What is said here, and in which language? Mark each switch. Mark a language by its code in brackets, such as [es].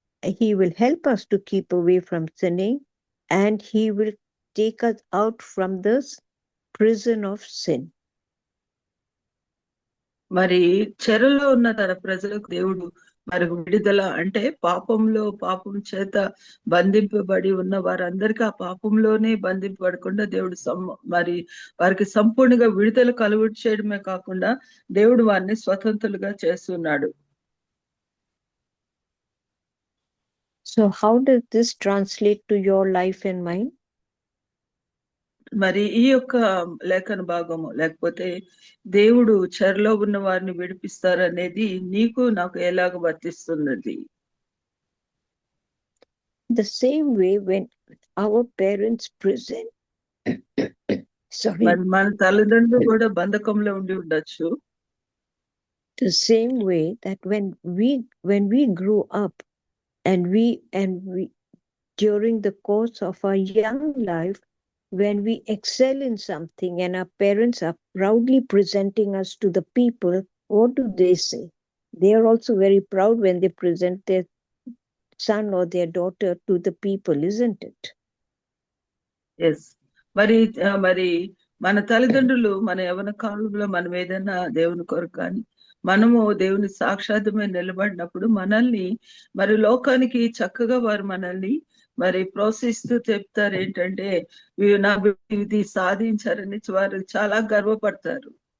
[en] He will help us to keep away from sinning, and he will take us out from this prison of sin. [te] మరి చెరలో ఉన్న తన ప్రజలకు దేవుడు మరి విడుదల అంటే పాపం చేత బంధింపబడి ఉన్న వారందరికీ ఆ పాపంలోనే బంధింపబడకుండా దేవుడు మరి వారికి సంపూర్ణంగా విడుదల కలుగు చేయడమే కాకుండా దేవుడు వారిని స్వతంత్రులుగా చేస్తున్నాడు. [en] So how does this translate to your life and mine? [te] మరి ఈ యొక్క లేఖన భాగము లేకపోతే దేవుడు చెరలో ఉన్న వారిని విడిపిస్తారనేది నీకు నాకు ఎలాగ వర్తిస్తున్నది? [en] The same way when our parents present [te] మరి మన తల్లిదండ్రులు కూడా బంధకంలో ఉండి ఉండొచ్చు. [en] The same way that when we grew up and we during the course of our young life, when we excel in something and our parents are proudly presenting us to the people, what do they say? They are also very proud when they present their son or their daughter to the people, isn't it? Yes. [te] మరి మన తల్లిదండ్రులు మన యవ్వన కాలంలో మనం ఏదైనా దేవుని కొరకు కానీ మనము దేవుని సాక్షాత్మే నిలబడినప్పుడు మనల్ని మరి లోకానికి చక్కగా వారు మనల్ని మరి ప్రోత్సహిస్తూ చెప్తారు ఏంటంటే నా ఇది సాధించారని వారు చాలా గర్వపడతారు.